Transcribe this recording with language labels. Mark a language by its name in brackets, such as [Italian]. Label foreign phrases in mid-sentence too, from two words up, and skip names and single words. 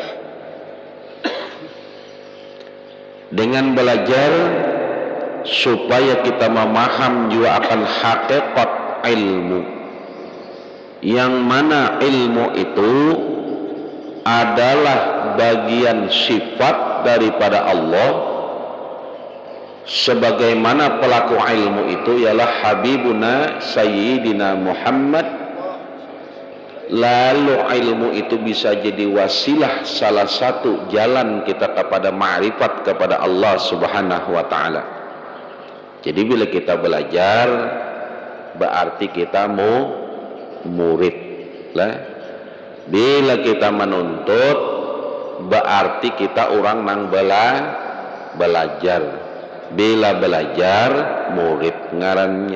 [Indonesian] Dengan belajar supaya kita memaham juga akan hakikat ilmu, yang mana ilmu itu adalah bagian sifat daripada Allah, sebagaimana pelaku ilmu itu ialah Habibuna Sayyidina Muhammad. Lalu ilmu itu bisa jadi wasilah, salah satu jalan kita kepada ma'rifat kepada Allah Subhanahu wa ta'ala. [Banjar] Jadi bila kita belajar berarti kita mau murid lah. Bila kita menuntut berarti kita orang nang belajar. Bila belajar murid ngarannya.